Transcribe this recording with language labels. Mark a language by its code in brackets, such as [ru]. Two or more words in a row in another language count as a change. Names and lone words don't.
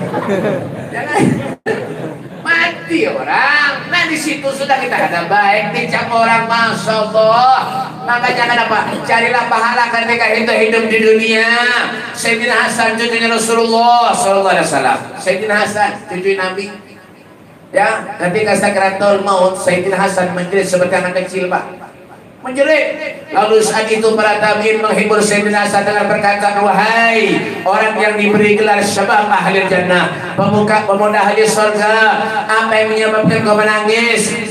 [id] Jangan. Mati orang. Nah di situ sudah kita ada baik dicap orang, [ar] masya Allah. [id] Makanya kenapa? Carilah pahala ketika hidup di dunia. Sayyidina Hasan cucunya Rasulullah [ar] Sallallahu Alaihi Wasallam. [id] Sayyidina Hasan cucu Nabi. Ya, ketika sakaratul maut Sayyidina Hasan menjerit seperti anak kecil pak. Menjerit. Lalu saat itu para tabi'in menghibur Sayyidina Hasan dengan perkataan, wahai orang yang diberi gelar [ar] syabab ahli jannah, [id] pemuda ahli surga, apa yang menyebabkan kau menangis?